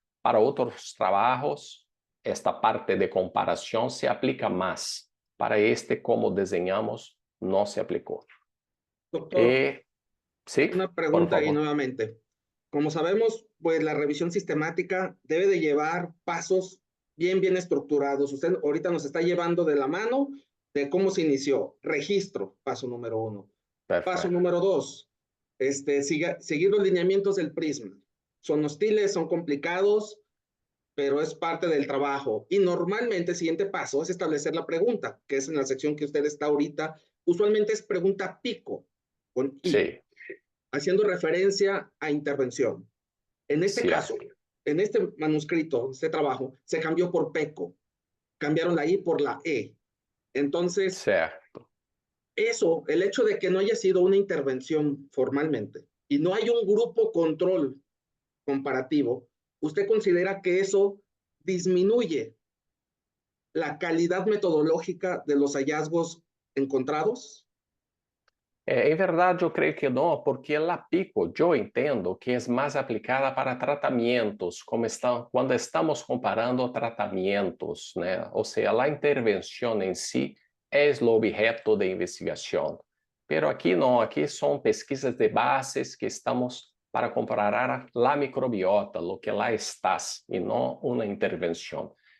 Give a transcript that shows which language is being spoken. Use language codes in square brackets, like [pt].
[pt] Para outros trabalhos, esta parte de comparação se aplica mais. Para este, como desenhamos, não se aplicou. [es] Doctor, sí, una pregunta ahí nuevamente. Como sabemos, pues la revisión sistemática debe de llevar pasos bien estructurados. Usted ahorita nos está llevando de la mano de cómo se inició. Registro, paso número 1. Paso Perfecto. número 2, seguir los lineamientos del prisma. Son hostiles, son complicados, pero es parte del trabajo. Y normalmente el siguiente paso es establecer la pregunta, que es en la sección que usted está ahorita. Usualmente es pregunta pico, con I, Sí, haciendo referencia a intervención. En este cierto. caso, en este manuscrito, este trabajo, se cambió por PECO. Cambiaron la I por la E. Entonces, [pt] Certo. [es] eso, el hecho de que no haya sido una intervención formalmente y no hay un grupo control comparativo, ¿usted considera que eso disminuye la calidad metodológica de los hallazgos encontrados? [pt] Em verdade, eu creio que não, porque a PICO, eu entendo que é mais aplicada para tratamentos, quando estamos comparando tratamentos, né? Ou seja, a intervenção em si é o objeto de investigação. Pero aqui não, aqui são pesquisas de bases que estamos para comparar a microbiota, o que lá está, e não uma intervenção.